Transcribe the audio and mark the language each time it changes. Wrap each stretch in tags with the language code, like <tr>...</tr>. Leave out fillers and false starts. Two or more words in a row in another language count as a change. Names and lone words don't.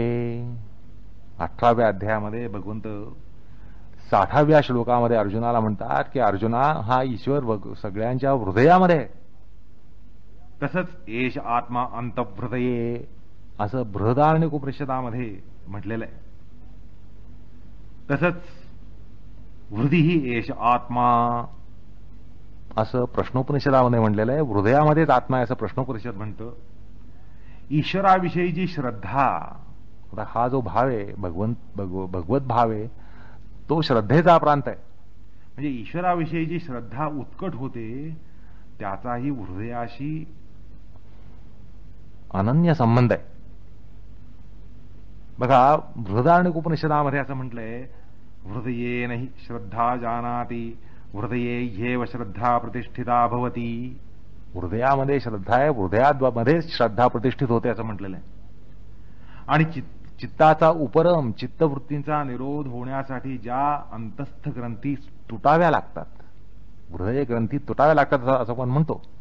<mr>18व्या अध्यायामध्ये भगवंत 60व्या श्लोकामध्ये अर्जुनाला म्हणतात की अर्जुना हा ईश्वर सगळ्यांच्या हृदयामध्ये आहे. तसंच</mr> <sa>एष आत्मा अंतःहृदये</sa> <mr>असं बृहदारण्यक उपनिषदामध्ये म्हटलेलं आहे. तसंच</mr> <sa>हृदि ही एष आत्मा</sa> <mr>असं प्रश्नोपनिषदामध्ये म्हटलेलं आहे. हृदयामध्येच आत्मा आहे असं प्रश्नोपनिषद म्हणतं. ईश्वराविषयीची श्रद्धा, हा जो भाव आहे भगवत भाव आहे तो श्रद्धेचा प्रांत आहे. म्हणजे ईश्वराविषयीची श्रद्धा उत्कट होते, त्याचाही हृदयाशी अनन्य संबंध आहे. बघा बृहदारण्यक उपनिषदामध्ये असं म्हटलंय</mr> <sa>हृदये नहि श्रद्धा जानाति हृदये ह्येव श्रद्धा प्रतिष्ठिता भवती.</sa> <mr>हृदयामध्ये श्रद्धा आहे, हृदयामध्ये श्रद्धा प्रतिष्ठित होते असं म्हटलेलं आहे. आणि चित्ताचा उपरम, चित्तवृत्तींचा निरोध होण्यासाठी ज्या अंतस्थ ग्रंथी तुटाव्या लागतात, हृदय ग्रंथी तुटाव्या लागतात असं आपण म्हणतो.</mr>